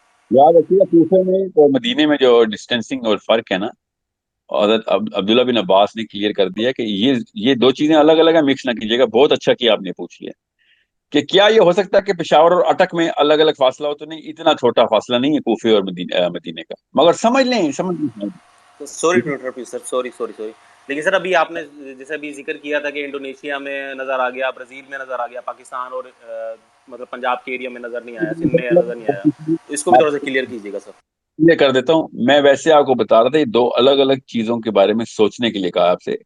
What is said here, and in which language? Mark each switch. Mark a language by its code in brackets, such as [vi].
[ur] یاد رکھیے کوفے میں اور مدینے میں جو ڈسٹینسنگ اور فرق ہے نا, حضرت عبداللہ بن عباس نے کلیئر کر دیا کہ یہ 2 چیزیں الگ الگ ہیں, مکس نہ کیجیے گا. بہت اچھا کیا آپ نے پوچھ لیا کہ کیا یہ ہو سکتا ہے کہ پشاور اور اٹک میں الگ الگ فاصلہ ہو. تو نہیں, اتنا چھوٹا فاصلہ نہیں ہے کوفے اور مدینے کا. مگر سمجھ لیں [en] Sorry to interrupt you sir, sorry. [ur] لیکن سر ابھی آپ نے جیسے ابھی ذکر کیا تھا کہ انڈونیشیا میں نظر آ گیا, برازیل میں نظر آ گیا, پاکستان اور مطلب پنجاب کے ایریا میں نظر نہیں آیا, سندھ میں نظر نہیں آیا. اس کو بھی تھوڑا سا کلیئر کیجیے گا سر. یہ کر دیتا ہوں. میں ویسے آپ کو بتا رہا تھا, یہ 2 الگ الگ چیزوں کے بارے میں سوچنے کے لیے کہا آپ سے.